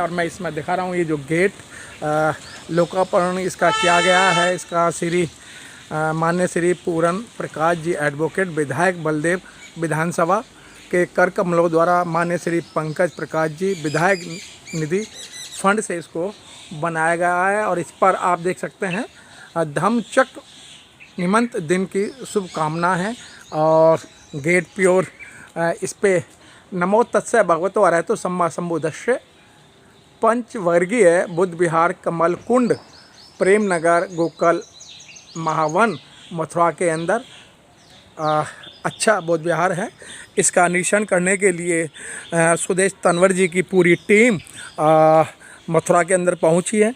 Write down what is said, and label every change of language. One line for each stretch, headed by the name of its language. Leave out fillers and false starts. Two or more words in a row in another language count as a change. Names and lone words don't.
Hindi: और मैं इसमें दिखा रहा हूँ ये जो गेट लोकार्पण इसका किया गया है, इसका श्री मान्य श्री पूरन प्रकाश जी एडवोकेट विधायक बलदेव विधानसभा के कर कमलों द्वारा मान्य श्री पंकज प्रकाश जी विधायक निधि फंड से इसको बनाया गया है। और इस पर आप देख सकते हैं धम्मचक्र निमंत दिन की शुभकामना है। और गेट प्योर इस पे
Pali: नमो तत्सय भगवतो अरहतो सम्मा संबुद्धस्से
Hindi: पंचवर्गीय बुद्ध विहार कमल कुंड प्रेम नगर गोकल महावन मथुरा के अंदर अच्छा बौद्ध विहार है। इसका निरीक्षण करने के लिए सुदेश तनवर जी की पूरी टीम मथुरा के अंदर पहुंची है।